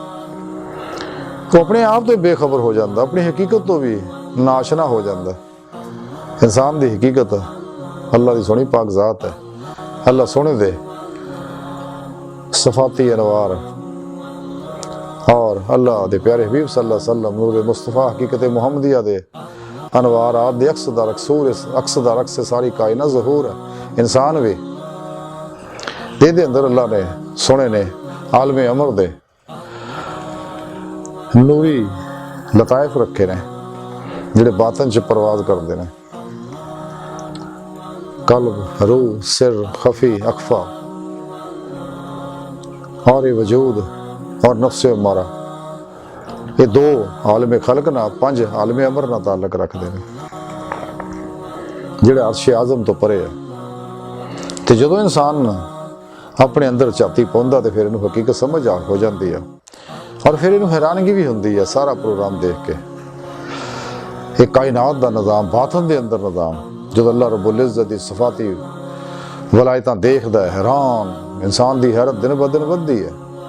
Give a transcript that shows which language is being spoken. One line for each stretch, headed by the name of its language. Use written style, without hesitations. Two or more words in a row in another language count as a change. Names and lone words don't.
Punjabi: ਉਹ ਆਪਣੇ ਆਪ ਤੋਂ ਬੇਖਬਰ ਹੋ ਜਾਂਦਾ, ਆਪਣੀ ਹਕੀਕਤ ਤੋਂ ਵੀ ਨਾਸ਼ਨਾ ਹੋ ਜਾਂਦਾ। ਇਨਸਾਨ ਦੀ ਹਕੀਕਤ ਅੱਲਾਹ ਦੀ ਸੋਹਣੀ ਪਾਕ ਜ਼ਾਤ ਹੈ। ਅੱਲਾਹ ਸੋਹਣੇ ਦੇ ਸਫਾਤੀ ਅਨਵਾਰ ਔਰ ਅੱਲਾਹ ਦੇ ਪਿਆਰੇ ਹਬੀਬ
Arabic: صلى الله عليه وسلم
Punjabi: ਨੂਰ ਮੁਸਤਫਾ ਹਕੀਕਤ ਮੁਹੰਮਦੀਆ ਦੇ ਅਨਵਾਰਾਤ ਦੇ ਅਕਸ ਦਾ ਰਕਸ ਸਾਰੀ ਕਾਇਨਾਤ ਜ਼ਹੂਰ ਹੈ। ਇਨਸਾਨ ਵੀ ਇਹਦੇ ਅੰਦਰ ਅੱਲਾਹ ਨੇ ਸੋਹਣੇ ਨੇ ਆਲਮੇ ਅਮਰ ਦੇ ਨੂਰੀ ਲਤਾਇਫ ਰੱਖੇ ਨੇ ਜਿਹੜੇ ਬਾਤਨ 'ਚ ਪਰਵਾਜ਼ ਕਰਦੇ ਨੇ।
Urdu: ਕਲਬ روح سر خفی اخفیٰ اور یہ وجود اور نفس مارا، یہ دو عالم خلق نا پنج عالم امر نا تعلق رکھتے ہیں
Punjabi: ਜਿਹੜੇ ਅਰਸ਼ ਆਜ਼ਮ ਤੋਂ ਪਰੇ ਆ। ਤੇ ਜਦੋਂ ਇਨਸਾਨ ਆਪਣੇ ਅੰਦਰ ਝਾਤੀ ਪਾਉਂਦਾ ਤੇ ਫਿਰ ਇਹਨੂੰ ਹਕੀਕਤ ਸਮਝ ਆ ਹੋ ਜਾਂਦੀ ਆ ਔਰ ਫਿਰ ਇਹਨੂੰ ਹੈਰਾਨਗੀ ਵੀ ਹੁੰਦੀ ਆ ਸਾਰਾ ਪ੍ਰੋਗਰਾਮ ਦੇਖ ਕੇ। ਇਹ ਕਾਇਨਾਤ ਦਾ ਨਿਜ਼ਾਮ, ਬਾਤਨ ਦੇ ਅੰਦਰ ਨਿਜ਼ਾਮ, ਜਦੋਂ ਅੱਲਾਹ
Arabic: رب العزة
Punjabi: ਦੀ ਸਫਾਤੀ ਵਲਾਇਤਾਂ ਦੇਖਦਾ ਹੈ ਹੈਰਾਨ, ਇਨਸਾਨ ਦੀ ਹੈਰਤ ਦਿਨ ਬ ਦਿਨ ਵੱਧਦੀ ਹੈ।